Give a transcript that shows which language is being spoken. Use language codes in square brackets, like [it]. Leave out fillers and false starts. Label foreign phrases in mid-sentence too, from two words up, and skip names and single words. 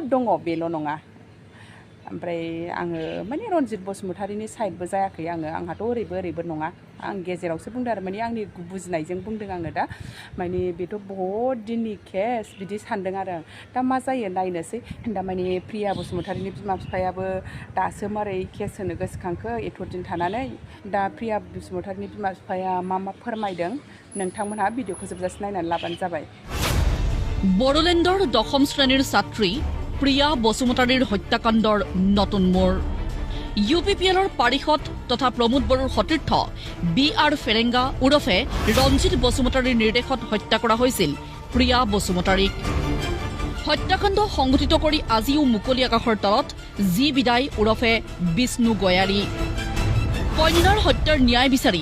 [brx] दङ बेल' नङा ओमफ्राय आङो माने रनजित बसुमतारीनि साइडबो जायाखै आंहाथ' ओरैबो नङा आं गेजेरावसो बुंदों आरो माने आंनि बुजिनायजों बुंदों आङो दा माने बेथ' बहुद दिननि केस बिदि सानदों आरो आं दा मा जायो नायनोसै दा माने प्रिया बसुमतारीनि बिमा बिफायाबो दासो मारै केस होनो गोसोखांखो एथ' दिन थानानै दा प्रिया बसुमतारीनि बिमा बिफाया मा फोरमायदों नोंथांमोनहा भिडिअखौ जोबजासिम नायनानै लाबानो जाबाय [as] বড়োলেণ্ডৰ 10ম শ্ৰেণীৰ ছাত্ৰী প্ৰিয়া বসুমতাৰীৰ হত্যাকাণ্ডৰ নতুন মোৰ UPPLৰ পাৰিষদ তথা প্ৰমোদ বড়োৰ সতীৰ্থ BR ফেৰেংগা ওৰফে ৰঞ্জিত বসুমতাৰীৰ নিৰ্দেশত হত্যা কৰা হৈছিল প্ৰিয়া বসুমতাৰীক হত্যাকাণ্ড সংঘটিত কৰি আজিও মুকলি আকাশৰ তলত জি বিদায় ওৰফে বিষ্ণু গয়াৰী কন্যাৰ হত্যাৰ ন্যায় বিচাৰি